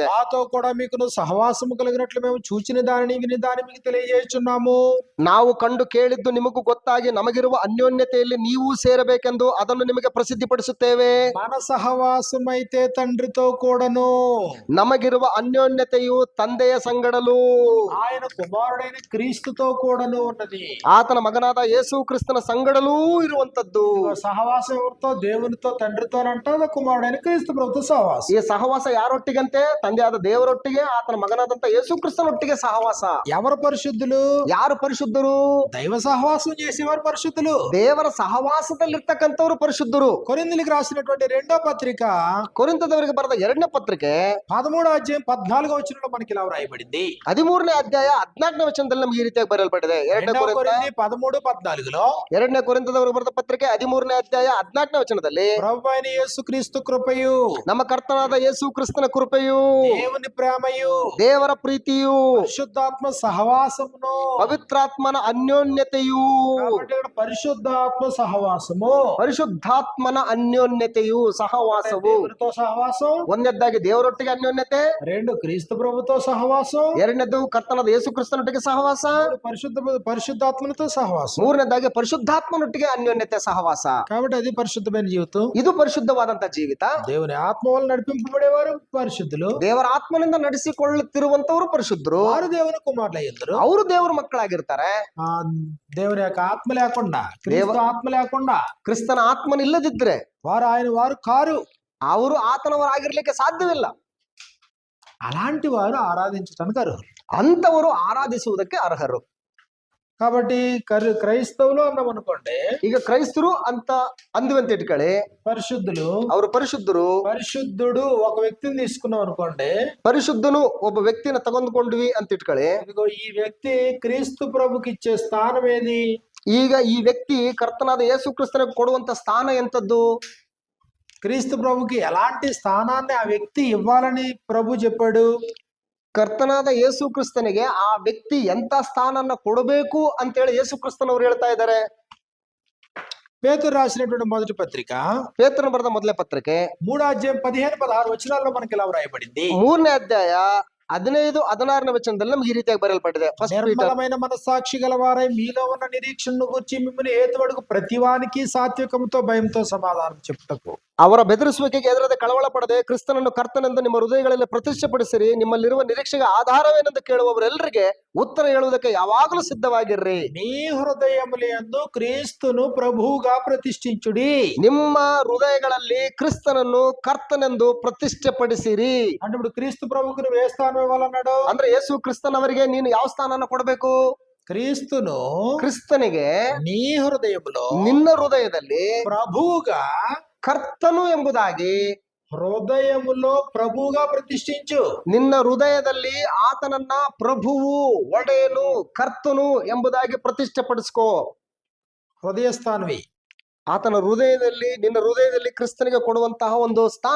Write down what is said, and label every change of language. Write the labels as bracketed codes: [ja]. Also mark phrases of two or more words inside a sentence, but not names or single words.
[te] మాతో కూడా మీకు సహవాసము కలిగినట్లు మేము చూచిన దానిని విని దాన్ని మీకు తెలియజేస్తున్నాము. [kn] ನಾವು ಕಂಡು ಕೇಳಿದ್ದು ನಿಮಗೂ ಗೊತ್ತಾಗಿ ನಮಗಿರುವ ಅನ್ಯೋನ್ಯತೆಯಲ್ಲಿ ನೀವು ಸೇರಬೇಕೆಂದು ಅದನ್ನು ನಿಮಗೆ ಪ್ರಸಿದ್ಧಿಪಡಿಸುತ್ತೇವೆ. [te] మన సహవాసం అయితే తండ్రితో కూడాను, [kn] ನಮಗಿರುವ ಅನ್ಯೋನ್ಯತೆಯು ತಂದೆಯ ಸಂಗಡಲು, [te] ఆయన కుమారుడైన క్రీస్తుతో కూడాను ఉన్నది. [kn] ಆತನ ಮಗನಾದ ಯೇಸು ಕ್ರಿಸ್ತನ ಸಂಗಡಲೂ ಇರುವಂತದ್ದು. [te] సహవాసం ఎవరితో? దేవునితో తండ్రితో అంటారు. కుమారుడైన క్రీస్తు ప్రభుతో సహవాసం. [kn] ಈ ಸಹವಾಸ ಯಾರೊಟ್ಟಿಗಂತೆ? ತಂದೆಯಾದ ದೇವರೊಟ್ಟಿಗೆ, ಆತನ ಮಗನಾದಂತ ಯೇಸು ಕ್ರಿಸ್ತನೊಟ್ಟಿಗೆ ಸಹವಾಸ. [te] ఎవరు పరిశుద్ధులు? [kn] ಯಾರು ಪರಿಶುದ್ಧರು? [te] దైవ సహవాసం చేసేవారు పరిశుద్ధులు. [kn] ದೇವರ ಸಹವಾಸದಲ್ಲಿರ್ತಕ್ಕಂಥವ್ರು ಪರಿಶುದ್ಧರು. [te] కొరింథీయులకు రాసినటువంటి రెండో పత్రిక [kn] ಕೊರಿಂಥದವರಿಗೆ ಬರೆದ 2ನೇ ಪತ್ರಿಕೆ [te] 13వ అధ్యాయం 14వ వచనంలో మనకి ఇలా వ్రాయబడింది. [kn] 13ನೇ ಅಧ್ಯಾಯ 14ನೇ ವಚನದಲ್ಲಿ ನಮಗೆ ಈ ರೀತಿಯಾಗಿ ಬರೆಯಲ್ಪಟ್ಟಿದೆ. 2ನೇ ಕೊರಿಂಥ [te] 13:14లో [kn] 2ನೇ ಕೊರಿಂಥದವರಿಗೆ ಬರೆದ ಪತ್ರಿಕೆ 13ನೇ ಅಧ್ಯಾಯ 14ನೇ ವಚನದಲ್ಲಿ, [te] ప్రభు అయిన యేసుక్రీస్తు కృపయు, [kn] ನಮ್ಮ ಕರ್ತನಾದ ಯೇಸು ಕ್ರಿಸ್ತನ ಕೃಪೆಯು, [te] దేవుని ప్రేమయు, [kn] ದೇವರ ಪ್ರೀತಿಯು, [te] పరిశుద్ధాత్మ సహవాసమును. [kn] ಪವಿತ್ರಾತ್ಮನ ಅನ್ಯೋನ್ಯತೆಯು. [te] కాబట్టి ఇక్కడ పరిశుద్ధాత్మ సహవాసము, [kn] ಪರಿಶುದ್ಧಾತ್ಮನ ಅನ್ಯೋನ್ಯತೆಯು, ಸಹವಾಸವು. [te] దేవునితో సహవాసం. [kn] ಒಂದನೇದಾಗಿ ದೇವರೊಟ್ಟಿಗೆ ಅನ್ಯೋನ್ಯತೆ, [te] రెండు క్రీస్తు ప్రభుతో సహవాసం. [kn] ಎರಡನೇದು ಕರ್ತನಾದ ಯೇಸು ಕ್ರಿಸ್ತನೊಟ್ಟಿಗೆ ಸಹವಾಸ, [te] పరిశుద్ధాత్మనితో సహవాసం. [kn] ಮೂರನೇದಾಗಿ ಪರಿಶುದ್ಧಾತ್ಮನೊಟ್ಟಿಗೆ ಅನ್ಯೋನ್ಯತೆ ಸಹವಾಸ. [te] కాబట్టి అది పరిశుద్ధమైన జీవితం. [kn] ಇದು ಪರಿಶುದ್ಧವಾದಂತ ಜೀವಿತ. [te] దేవుని ఆత్మ వల్ల నడిపింపబడేవారు పరిశుద్ధులు. [kn] ದೇವರ ಆತ್ಮನಿಂದ ನಡೆಸಿಕೊಳ್ಳುತ್ತಿರುವಂತವರು ಪರಿಶುದ್ಧರು. [te] వారు దేవుని కుమారులు అయ్యారు. [kn] ಅವರು ದೇವರ ಮಕ್ಕಳಾಗಿರ್ತಾರೆ. [te] దేవుని యొక్క ఆత్మ లేకుండా, క్రీస్తు ఆత్మ లేకుండా, [kn] ಕ್ರಿಸ್ತನ ಆತ್ಮನಿಲ್ಲದಿದ್ರೆ [te] వారు కారు. [kn] ಅವರು ಆತನವರಾಗಿರ್ಲಿಕ್ಕೆ ಸಾಧ್ಯವಿಲ್ಲ. [te] అలాంటి వారు ఆరాధించడానికి అర్హులు. [kn] ಅಂತವರು ಆರಾಧಿಸುವುದಕ್ಕೆ ಅರ್ಹರು. [te] కాబట్టి క్రైస్తవులు అన్నాం అనుకోండి, [kn] ಈಗ ಕ್ರೈಸ್ತರು ಅಂತ ಅಂದುವಂತ ಇಟ್ಕೊಳ್ಳಿ, [te] పరిశుద్ధులు. [kn] ಅವರು ಪರಿಶುದ್ಧರು. [te] పరిశుద్ధుడు ఒక వ్యక్తిని తీసుకున్నాం అనుకోండి, [kn] ಪರಿಶುದ್ಧನು ಒಬ್ಬ ವ್ಯಕ್ತಿನ ತಗೊಂಡ್ಕೊಂಡ್ವಿ ಅಂತ ಇಟ್ಕೊಳ್ಳಿ. [te] ఇదిగో ఈ వ్యక్తి క్రీస్తు ప్రభుకి ఇచ్చే స్థానం ఏది? [kn] ಈಗ ಈ ವ್ಯಕ್ತಿ ಕರ್ತನಾದ ಯೇಸು ಕ್ರಿಸ್ತನಿಗೆ ಕೊಡುವಂತ ಸ್ಥಾನ ಎಂತದ್ದು? [te] క్రీస్తు ప్రభుకి ఎలాంటి స్థానాన్ని ఆ వ్యక్తి ఇవ్వాలని ప్రభు చెప్పాడు? [kn] ಕರ್ತನಾದ ಯೇಸು ಕ್ರಿಸ್ತನಿಗೆ ಆ ವ್ಯಕ್ತಿ ಎಂತ ಸ್ಥಾನನ್ನ ಕೊಡಬೇಕು ಅಂತೇಳಿ ಯೇಸು ಕ್ರಿಸ್ತನವರು ಹೇಳ್ತಾ ಇದ್ದಾರೆ. [te] పేతురు రాసినటువంటి మొదటి పత్రిక [kn] ಪೇತ್ರನು ಬರೆದ ಮೊದಲನೇ ಪತ್ರಿಕೆ [te] 3వ అధ్యాయం 15-16 వచనాల్లో మనకి ఇలా వ్రాయబడింది. [kn] 3ನೇ ಅಧ್ಯಾಯ 15-16 ವಚನದಲ್ಲಿ ನಮ್ಗೆ ಈ ರೀತಿಯಾಗಿ ಬರೆಯಲ್ಪಟ್ಟಿದೆ. ಫಸ್ಟ್ ಪೀಟರ್ [te] నిర్మలమైన మనస్సాక్షి గలవారై మీలో ఉన్న నిరీక్షణను గురించి మిమ్మల్ని ఏతువడుకు ప్రతివానికి సాత్వికంతో భయంతో సమాధానం చెప్పుటకు. [kn] ಅವರ ಬೆದರಿಸುವಿಕೆಗೆ ಎದುರದೆ ಕಳವಳ ಪಡದೆ ಕ್ರಿಸ್ತನನ್ನು ಕರ್ತನೆಂದು ನಿಮ್ಮ ಹೃದಯಗಳಲ್ಲಿ ಪ್ರತಿಷ್ಠೆಪಡಿಸಿರಿ. ನಿಮ್ಮಲ್ಲಿರುವ ನಿರೀಕ್ಷೆಗೆ ಆಧಾರವೇನೆಂದು ಕೇಳುವವರೆಲ್ಲರಿಗೆ ಉತ್ತರ ಹೇಳುವುದಕ್ಕೆ ಯಾವಾಗಲೂ ಸಿದ್ಧವಾಗಿರ್ರಿ. [te] మీ హృదయములందు క్రీస్తును ప్రభువుగా ప్రతిష్ఠించుడి. [kn] ನಿಮ್ಮ హృదయಗಳಲ್ಲಿ ಕ್ರಿಸ್ತನನ್ನು ಕರ್ತನೆಂದು ಪ್ರತಿಷ್ಠೆಪಡಿಸಿರಿ. [te] అంటే ఇప్పుడు క్రీస్తు ప్రభువుకు నువ్వు ఏ స్థానం ఇవ్వాలన్నాడు? [kn] ಅಂದ್ರೆ ಯೇಸು ಕ್ರಿಸ್ತನವರಿಗೆ ನೀನು ಯಾವ ಸ್ಥಾನನ ಕೊಡಬೇಕು? [te] క్రీస్తును [kn] ಕ್ರಿಸ್ತನಿಗೆ [te] నీ హృదయములో [kn] ನಿನ್ನ ಹೃದಯದಲ್ಲಿ [te] ప్రభువుగా [kn] ಕರ್ತನು ಎಂಬುದಾಗಿ [te] హృదయములో ప్రభువుగా ప్రతిష్ఠించు. [kn] ನಿನ್ನ ಹೃದಯದಲ್ಲಿ ಆತನನ್ನ ಪ್ರಭುವು, ಒಡೆಯನು, ಕರ್ತನು ಎಂಬುದಾಗಿ ಪ್ರತಿಷ್ಠೆಪಡಿಸ್ಕೋ. [te] హృదయ స్థానవి. [kn] ಆತನ ಹೃದಯದಲ್ಲಿ, ನಿನ್ನ ಹೃದಯದಲ್ಲಿ ಕ್ರಿಸ್ತನಿಗೆ ಕೊಡುವಂತಹ ಒಂದು ಸ್ಥಾನ.